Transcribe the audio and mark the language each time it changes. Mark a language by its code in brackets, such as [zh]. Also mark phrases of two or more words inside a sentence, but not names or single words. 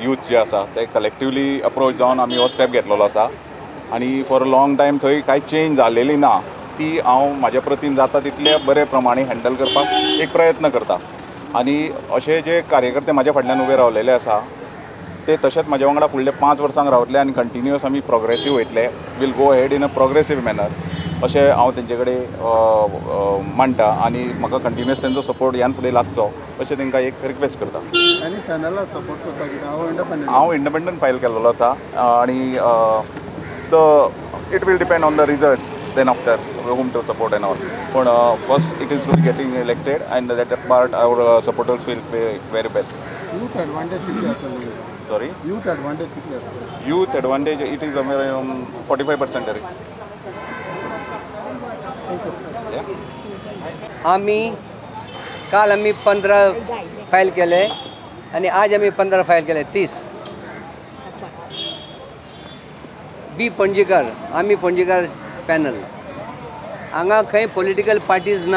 [kok] यूथ जे आसा ते [en] collectively approach [kok] जावन आमी हो स्टेप घेतलेलो आसा आणि [en] for a long time [kok] थंय कांय चेंज जालेली ना ती हांव म्हाज्या प्रतीन जाता तितले बरे प्रमाणे हँडल करपाक एक प्रयत्न करता आणि अशे जे कार्यकर्ते म्हाज्या फाटल्यान उबे रावलेले आसा ते तशेंच म्हाज्या वांगडा फुडले 5 वर्सांक रावतले आनी कंटिन्युअस आमी प्रोग्रेसीव वयतले [en] will go head in a progressive manner [kok] अशें हांव तेंचे कडेन मांडटा आनी म्हाका कंटिन्युअस तेंचो सपोर्ट ह्यान फुडें लागचो अशें तांकां एक रिक्वेस्ट करता. आनी पॅनलाक सपोर्ट करता कित्याक हांव इंडिपेंडंट फायल केल्लो आसा आनी [en] it will depend on the results then after whom to support and all. But first it is to be getting elected and that part our supporters will pay very well. youth advantage [kok] कितली आसा? [en] Sorry? youth advantage [kok] कितली आसा? [en] Youth advantage it is around 45% तरी. Yeah? [mr] काल आम्ही 15 फायल केले आणि आज आम्ही 15 फायल केले 30. [kok] बी पणजीकार आम्ही पणजीकार पॅनल हांगा खंय [en] political parties [kok] ना.